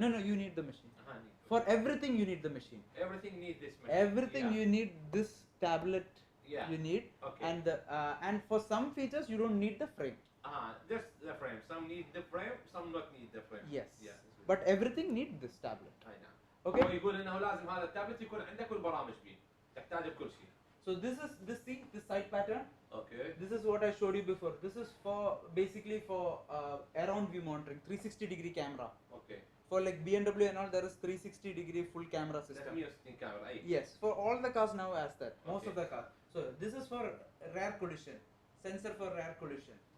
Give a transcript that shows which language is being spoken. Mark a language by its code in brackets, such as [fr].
[en] No, you need the machine. Need. For everything, you need the machine. Everything need this machine. Everything Yeah. you need this tablet. Yeah. You need. Okay. And for some features, you don't need the frame. Just the frame. Some need the frame, some not need the frame. Yes. Yeah. But everything need this tablet. [ar] أي نعم. [en] Okay. [ar] هو يقول انه لازم هذا التابلت يكون عنده كل برامج فيه. تحتاج بكل شيء. [en] So this side pattern. Okay. This is what I showed you before. This is for basically for around view monitoring, 360-degree camera. Okay. For like BMW and all, there is 360-degree full camera system. 360 camera. أي. Yes, for all the cars now as that. Most Okay. of the cars. So this is for rear collision, sensor for rear collision.